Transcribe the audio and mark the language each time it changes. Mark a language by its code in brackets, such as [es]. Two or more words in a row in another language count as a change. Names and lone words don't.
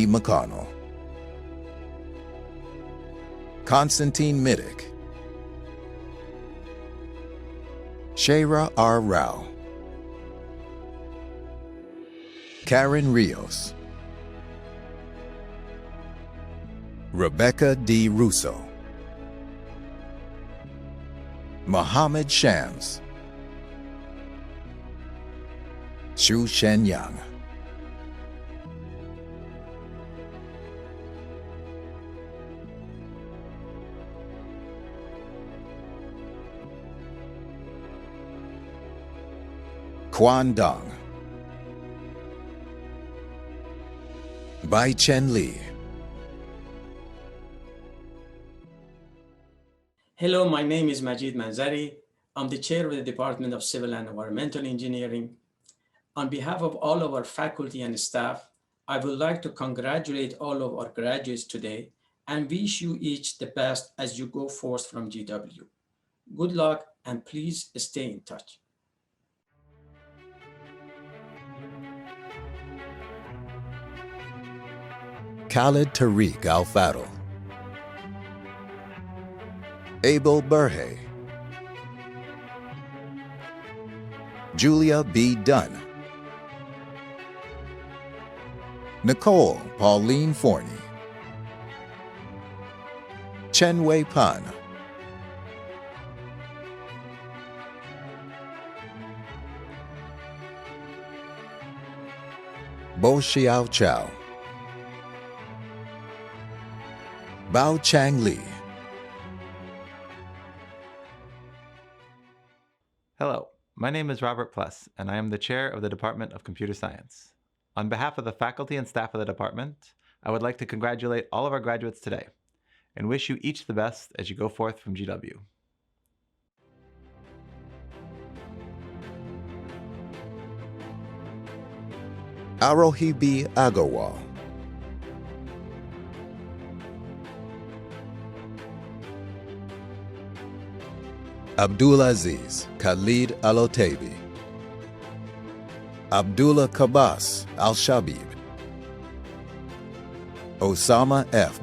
[en] McConnell, Constantine Middick, Shayra R. Rao, Karen Rios, Rebecca D. Russo, Mohammed Shams, Xu Shenyang, Quan Dong, Bai Chen Li, Hello, my name is Majid Manzari. I'm the chair of the Department of Civil and Environmental Engineering. On behalf of all of our faculty and staff, I would like to congratulate all of our graduates today and wish you each the best as you go forth from GW. Good luck and please stay in touch. Khalid Tariq Al-Fadl, Abel Burhay, Julia B. Dunn, Nicole Pauline Forney, Chen Wei Pan, Bo Xiao Chow, Bao Chang Li. Hello, my name is Robert Pless, and I am the chair of the Department of Computer Science. On behalf of the faculty and staff of the department, I would like to congratulate all of our graduates today and wish you each the best as you go forth from GW. Arohi B. Agarwal, Abdulaziz Khalid Alotabi, Abdullah Kabas Al-Shabib, Osama F.